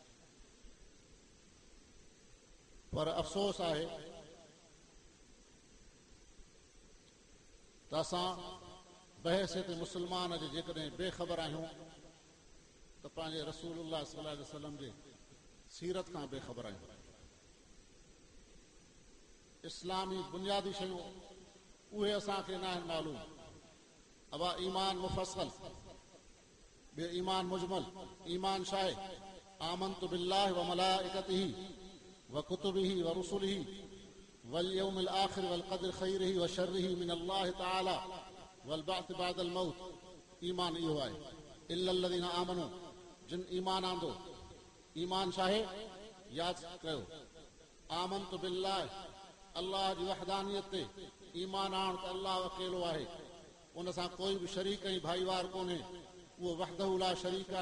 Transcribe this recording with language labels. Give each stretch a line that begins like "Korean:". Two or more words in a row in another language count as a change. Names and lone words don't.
Sindhi: पर अफ़सोस आहे त असां बहसियत मुस्लमान जे जेकॾहिं बेख़बर आहियूं त पंहिंजे रसूलुल्लाह
Arabic: صلى الله عليه وسلم
Sindhi: जे सीरत खां बेख़बर आहियूं। इस्लामी बुनियादी शयूं उहे असांखे न आहिनि मालूम। अवा ईमान मुफ़स्सल, ॿियो ईमान मुजमल। ईमान छा आहे?
Arabic: آمنت بالله وملائكته وكتبه ورسله واليوم الآخر والقدر خيره وشره من الله تعالى والبعث بعد الموت.
Sindhi: ईमान इहो आहे।
Arabic: إلا الذين آمنوا,
Sindhi: जिन ईमान आंदो। ईमान छा आहे? यादि कयो,
Arabic: آمنت بالله,
Sindhi: अल्लाह जी वहदानियत ते ईमान आण त अल्लाह अकेलो आहे, उन सां कोई बि शरीक ऐं भाईवार कोन्हे। उहो
Arabic: وحده لا شريك
Sindhi: आहे।